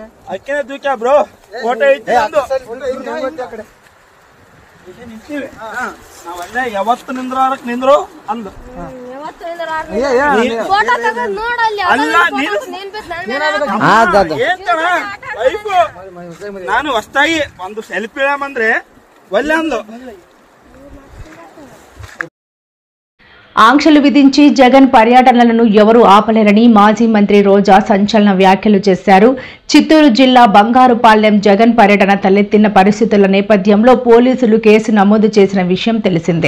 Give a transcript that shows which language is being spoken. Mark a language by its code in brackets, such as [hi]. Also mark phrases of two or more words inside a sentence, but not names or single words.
[kn] ಅಕ್ಕಿನೇ ದೂಕ್ಯಾ ಬ್ರೋ, ಫೋಟೋ ಐತಿ ನಾವಲ್ಲೇ ಯಾವತ್ತು ನಿಂದ್ರಾರಕ್ ನಿಂದ್ರು ಅಂದು ನಾನು ಹೊಸ್ತಾಗಿ ಒಂದು ಸೆಲ್ಫಿ ಇಡಮಂದ್ರೆ ಒಳ್ಳೆ ಅಂದು. [te] ఆంక్షలు విధించి జగన్ పర్యటనలను ఎవరూ ఆపలేరని మాజీ మంత్రి రోజా సంచలన వ్యాఖ్యలు చేశారు. చిత్తూరు జిల్లా బంగారుపాలెం జగన్ పర్యటన తలెత్తిన పరిస్థితుల నేపథ్యంలో పోలీసులు కేసు నమోదు చేసిన విషయం తెలిసిందే.